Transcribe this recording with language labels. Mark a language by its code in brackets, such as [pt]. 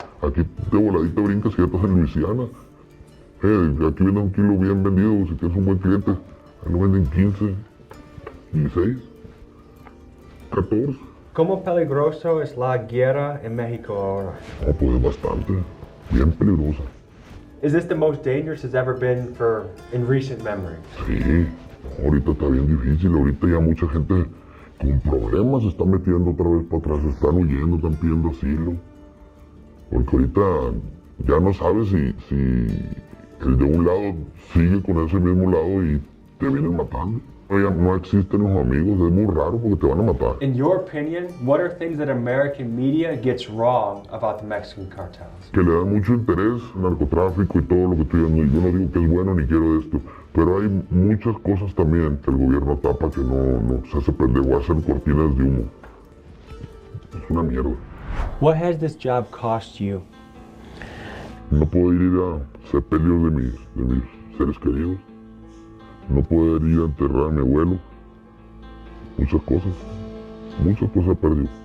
[es] Aquí de voladita brincas y ya estás en Luisiana. Aquí venden un kilo bien vendido, si tienes un buen cliente. Ahí lo venden 15, 16, 14. ¿Cómo peligroso es la guerra en México ahora? Ah, pues es bastante, bien peligrosa. [en] Is this the most dangerous it's ever been in recent memory? [es] Sí, ahorita está bien difícil, ahorita ya mucha gente con problemas se está metiendo otra vez para atrás, están huyendo, están pidiendo asilo. Porque ahorita ya no sabes si el de un lado sigue con ese mismo lado y te vienen matando. Ya no existen los amigos, es muy raro porque te van a matar. [en] In your opinion, what are things that American media gets wrong about the Mexican cartels? [es] Que le dan mucho interés al narcotráfico y todo lo que estoy diciendo. Yo no digo que es bueno ni quiero esto, pero hay muchas cosas también que el gobierno tapa que no se hace pendejo, hacen cortinas de humo. Es una mierda. [en] What has this job cost you? [es] No puedo ir a sepelios de mis seres queridos. No poder ir a enterrar a mi abuelo. Muchas cosas he perdido.